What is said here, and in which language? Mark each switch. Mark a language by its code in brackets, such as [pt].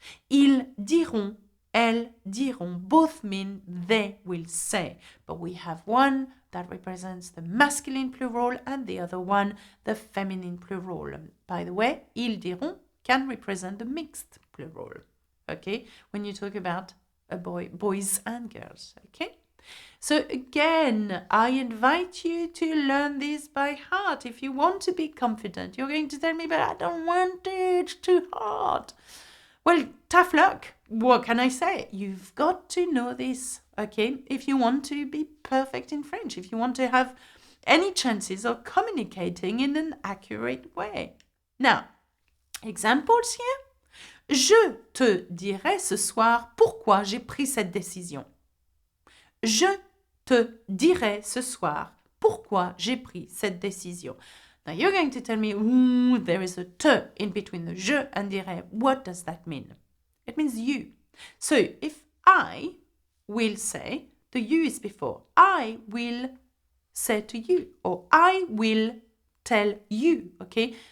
[fr] Ils diront, elles diront. [en] Both mean they will say. But we have one that represents the masculine plural and the other one the feminine plural. By the way, [fr] ils diront [en] can represent the mixed plural. Okay? When you talk about a boys and girls. Okay? So again, I invite you to learn this by heart. If you want to be confident, you're going to tell me, but I don't want to, it's too hard. Well, tough luck. What can I say? You've got to know this, okay? If you want to be perfect in French, if you want to have any chances of communicating in an accurate way. Now, examples here. [fr] Je te dirai ce soir pourquoi j'ai pris cette décision. Je te dirai ce soir pourquoi j'ai pris cette décision. [en] Now you're going to tell me, there is a te in between the je and dirai. What does that mean? It means you. So if I will say, the you is before. I will say to you, or I will tell you, okay?